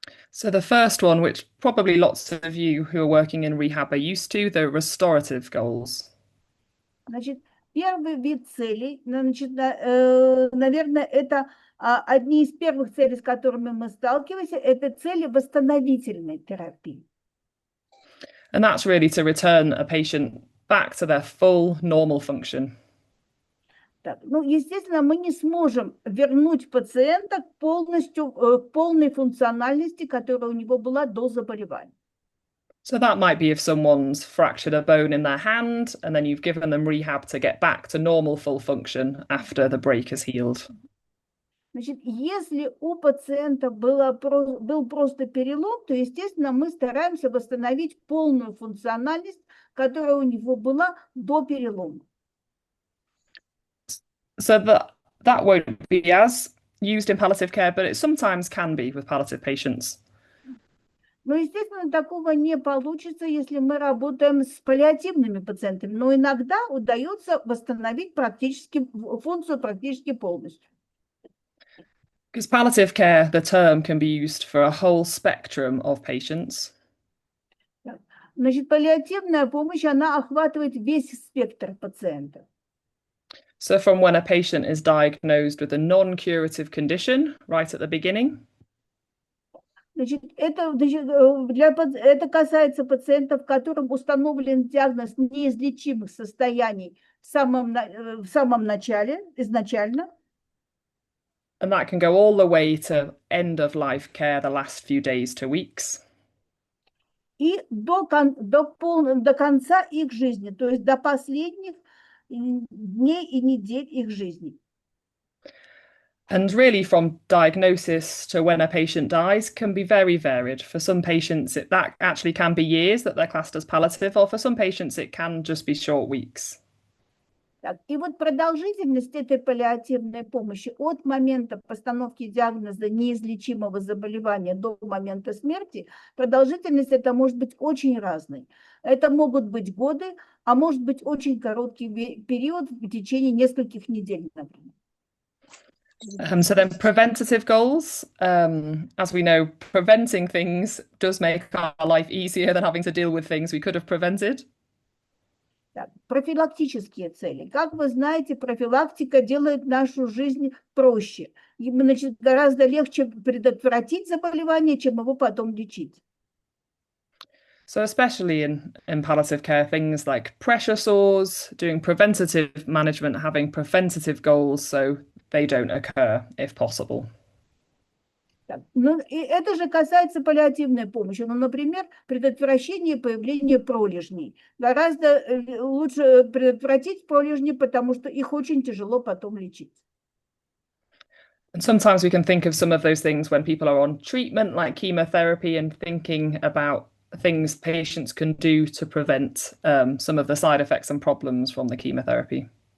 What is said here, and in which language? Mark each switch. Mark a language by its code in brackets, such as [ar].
[en] So the first one, which probably lots of you who are working in rehab are used to, the restorative goals. [ru] Значит, первый вид целей, значит, наверное, это одни из первых целей, с которыми мы сталкиваемся, это цели восстановительной терапии. [en] And that's really to return a patient back to their full normal function. [ru] Так, ну, естественно, мы не сможем вернуть пациента к полной функциональности, которая у него была до заболевания. [en] So that might be if someone's fractured a bone in their hand and then you've given them rehab to get back to normal full function after the break has healed. [ru] Значит, если у пациента был просто перелом, то, естественно, мы стараемся восстановить полную функциональность, которая у него была до перелома. [en] So that won't be as used in palliative care, but it sometimes can be with palliative patients. [ru] Но, естественно, такого не получится, если мы работаем с паллиативными пациентами. Но иногда удается восстановить функцию практически полностью. [en] Because palliative care, the term can be used for a whole spectrum of patients. [ru] Значит, паллиативная помощь, она охватывает весь спектр пациентов. [en] So from when a patient is diagnosed with a non-curative condition right at the beginning. [ru] Значит, это касается пациентов, которым установлен диагноз неизлечимых состояний в самом начале, изначально. [en] And that can go all the way to end of life care, the last few days to weeks. [ru] И до конца их жизни, то есть до последних дней и недель их жизни. [en] And really from diagnosis to when a patient dies can be very varied. For some patients, that actually can be years that they're classed as palliative, or for some patients, it can just be short weeks. [ru] Так, и вот продолжительность этой паллиативной помощи от момента постановки диагноза неизлечимого заболевания до момента смерти, продолжительность это может быть очень разной. Это могут быть годы, а может быть очень короткий период в течение нескольких недель, например. [en] So then preventative goals, as we know, preventing things does make our life easier than having to deal with things we could have prevented. [ru] Так, профилактические цели. Как вы знаете, профилактика делает нашу жизнь проще. И, значит, гораздо легче предотвратить заболевание, чем его потом лечить. [en] So especially in palliative care, things like pressure sores, doing preventative management, having preventative goals so they don't occur if possible. [ru] Так, ну, и это же касается паллиативной помощи. Ну, например, предотвращение появления пролежней. Гораздо лучше предотвратить пролежни, потому что их очень тяжело потом лечить. [en] And sometimes we can think of some of those things when people are on treatment, like chemotherapy, and thinking about things patients can do to prevent some of the side effects and problems from the chemotherapy.